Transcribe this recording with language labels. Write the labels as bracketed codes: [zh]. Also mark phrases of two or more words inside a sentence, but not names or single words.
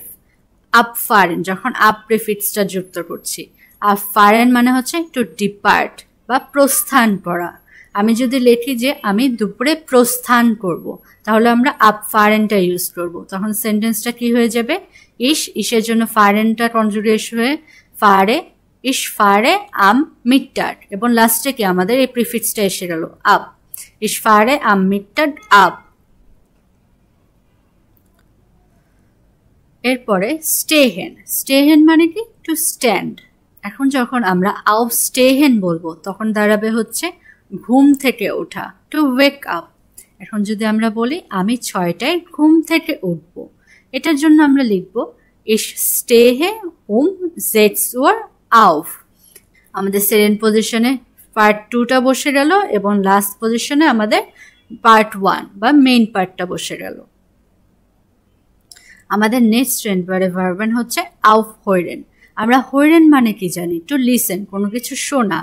[de] ab fahren [bn] যখন আপ প্রিফিক্সটা যুক্ত করছি। [de] ab fahren [bn] মানে হচ্ছে [en] to depart [bn] বা প্রস্থান করা। আমি যদি লিখি যে আমি দুপুরে প্রস্থান করব, তাহলে আমরা abfahrenটা ইউজ করব। তখন সেন্টেন্সটা কি হয়ে যাবে? ইসের জন্য ফারেনটা কনজুগেট হয়ে ফারে, [de] ich fahre am Mittag, [bn] এবং লাস্টে কি আমাদের এই প্রিফিক্সটা এসে গেল ab, [de] ich fahre am Mittag ab। [bn] এরপরে স্টেহেন মানে কি? [en] to stand. [bn] এখন যখন আমরা aufstehen বলবো তখন দাঁড়াবে হচ্ছে ঘুম থেকে ওঠা, [en] to wake up. [bn] এখন যদি আমরা বলি আমি 6টায় ঘুম থেকে উঠব, এটার জন্য আমরা লিখব [de] ich stehe um 6 Uhr auf। [bn] আমাদের [en] second position [bn] পার্ট 2টা বসে গেল এবং [en] last position [bn] আমাদের পার্ট 1 বা মেইন পার্টটা বসে গেল। আমাদের নেক্সট [de] trennbaren Verben [bn] হচ্ছে aufhören। আমরা হইরেন মানে কি জানি? [en] to listen, [bn] কোনো কিছু শোনা।